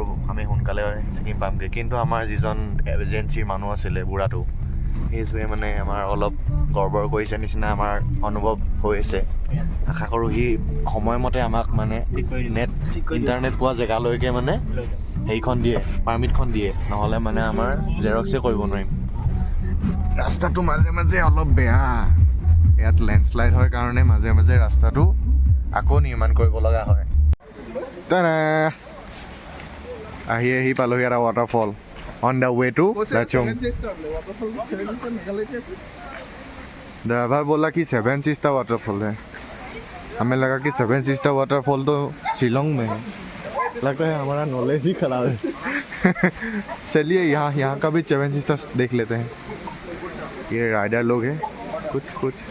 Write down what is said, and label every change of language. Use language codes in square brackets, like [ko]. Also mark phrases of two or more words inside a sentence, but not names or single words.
[as] আমি সোনকালে ছিকিম পামগৈ কিন্তু আমাৰ যিজন এজেঞ্চিৰ মানুহ আছিলে বুঢ়াটো সেইটোৱে মানে আমাৰ অলপ গৰ্বৰ কৰিছে নিচিনা আমাৰ অনুভৱ হৈছে আশা কৰোঁ সি সময়মতে আমাক মানে নেট ইণ্টাৰনেট পোৱা জেগালৈকে মানে সেইখন দিয়ে পাৰ্মিটখন দিয়ে নহ'লে মানে আমাৰ জেৰক্সে কৰিব নোৱাৰিম ৰাস্তাটো মাজে মাজে অলপ বেয়া ইয়াত লেণ্ডশ্লাইড হয় কাৰণে মাজে মাজে ৰাস্তাটো আকৌ নিৰ্মাণ কৰিব লগা হয় আহি পালোহি এটা ৱাটাৰফল [en] on the way to [hi] লাচুং ड्राइवर बोला कि 7 सिस्टर वाटरफॉल है हमें लगा कि 7 सिस्टर वाटरफॉल तो शिलोंग में है लगता है हमारा नॉलेज ही खराब है चलिए यहाँ का भी 7 सिस्टर्स देख लेते हैं ये राइडर लोग हैं कुछ